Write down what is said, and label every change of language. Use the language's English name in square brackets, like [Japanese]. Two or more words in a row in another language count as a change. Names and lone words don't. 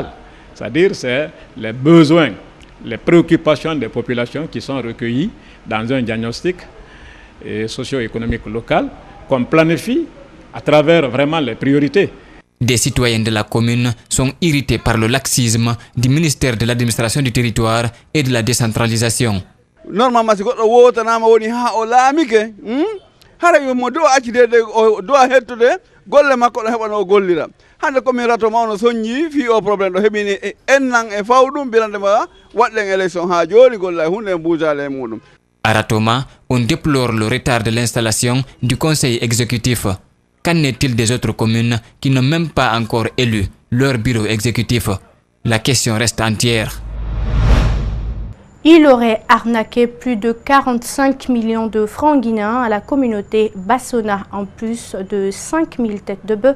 [French] C'est-à-dire c'est les besoins, les préoccupations des populations qui sont recueillies dans un diagnostic socio-économique local qu'on planifie à travers vraiment les priorités. Des citoyens de la commune sont irrités par le laxisme du ministère de l'administration du territoire et de la décentralisation. [Fula] Normalement, si goɗɗo wotanama woni ha o laamike hara yo mo dowa accitede o dowa hettude golle makko ɗo heɓano o gollira hande komin Ratoma ono soññi fi o probléme ɗo heɓini ennan e fawɗum birandema waɗɗen élection ha joni golla e hunde e mbujale e muɗum. [French] À Ratoma, on déplore le retard de l'installation du conseil exécutif. Qu'en est-il des autres communes qui n'ont même pas encore élu leur bureau exécutif? La question reste entière. Il aurait arnaqué plus de 45 millions de francs guinéens à la communauté Bassona, en plus de 5000 têtes de bœuf.